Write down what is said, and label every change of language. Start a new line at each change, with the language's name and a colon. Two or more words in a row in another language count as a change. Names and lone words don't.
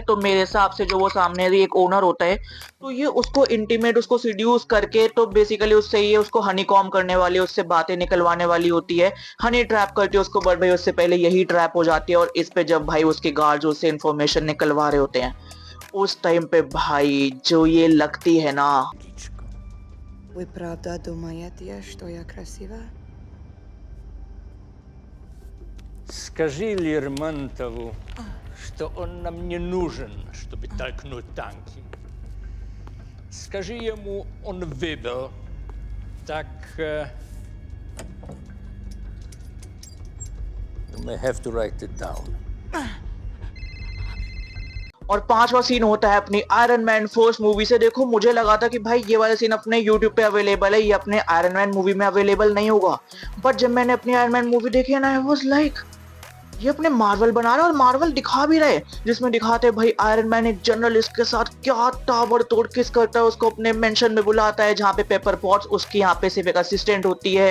Hindi: तो मेरे हिसाब से जो वो सामने एक ओनर होता है, तो ये उसको इंटीमेट, उसको सीड्यूस करके, तो बेसिकली उससे ये उसको
English: honey comb
Hindi: करने वाली, उससे बातें निकलवाने वाली होती है,
English: honey trap
Hindi: करती है उसको। बट भाई उससे पहले यही ट्रैप हो जाती है, और इस पे जब भाई उसके गार्ड्स उससे इंफॉर्मेशन निकलवा रहे होते हैं, उस टाइम पे भाई जो ये लगती है ना।
Russian: Вы правда думаете, что я красива? Скажи Лермонтову, что он нам не нужен, чтобы толкнуть танки. Скажи ему, он выбил. Так...
English: You may have to write it down.
Hindi: और पांचवा सीन होता है अपनी आयरन मैन
English: first movie
Hindi: से। देखो, मुझे लगा था कि भाई ये वाला सीन अपने YouTube पे अवेलेबल है, ये अपने आयरन मैन मूवी में अवेलेबल नहीं होगा, बट जब मैंने अपनी आयरन मैन मूवी देखी है ना,
English: I was like
Hindi: ये अपने मार्वल बना रहे हैं और मार्वल दिखा भी रहे, जिसमें दिखाते हैं भाई आयरन मैन एक जर्नलिस्ट के साथ क्या ताबड़तोड़ किस करता है, उसको अपने मेंशन में बुलाता है जहाँ पे पेपर पॉट्स उसकी यहाँ पे सिर्फ एक असिस्टेंट होती है।